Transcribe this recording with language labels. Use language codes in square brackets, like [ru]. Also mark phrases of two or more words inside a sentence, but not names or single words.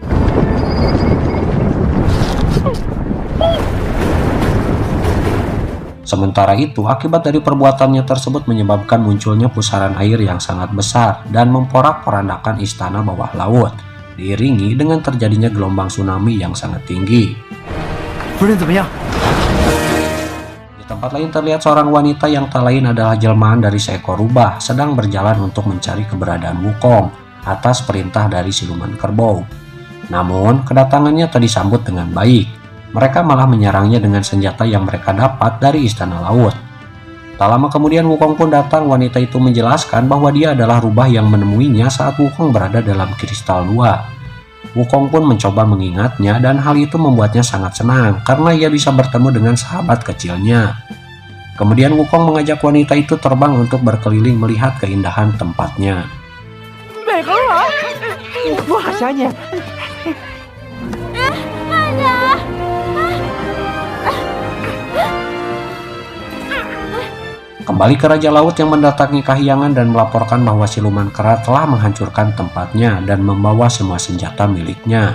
[id] Sementara itu, akibat dari perbuatannya tersebut menyebabkan munculnya pusaran air yang sangat besar dan memporak-porandakan istana bawah laut, diiringi dengan terjadinya gelombang tsunami yang sangat tinggi. [zh] 夫人怎么样？ [id] Di tempat lain terlihat seorang wanita yang tak lain adalah jelmaan dari seekor rubah sedang berjalan untuk mencari keberadaan Wukong atas perintah dari siluman kerbau. Namun, kedatangannya tak disambut dengan baik. Mereka malah menyerangnya dengan senjata yang mereka dapat dari Istana Laut. Tak lama kemudian Wukong pun datang. Wanita itu menjelaskan bahwa dia adalah rubah yang menemuinya saat Wukong berada dalam kristal Lua. Wukong pun mencoba mengingatnya dan hal itu membuatnya sangat senang karena ia bisa bertemu dengan sahabat kecilnya. Kemudian Wukong mengajak wanita itu terbang untuk berkeliling melihat keindahan tempatnya. [zh] 美猴王，我好想你。 [id] Kembali ke Raja Laut yang mendatangi Kahyangan dan melaporkan bahwa siluman kera telah menghancurkan tempatnya dan membawa semua senjata miliknya.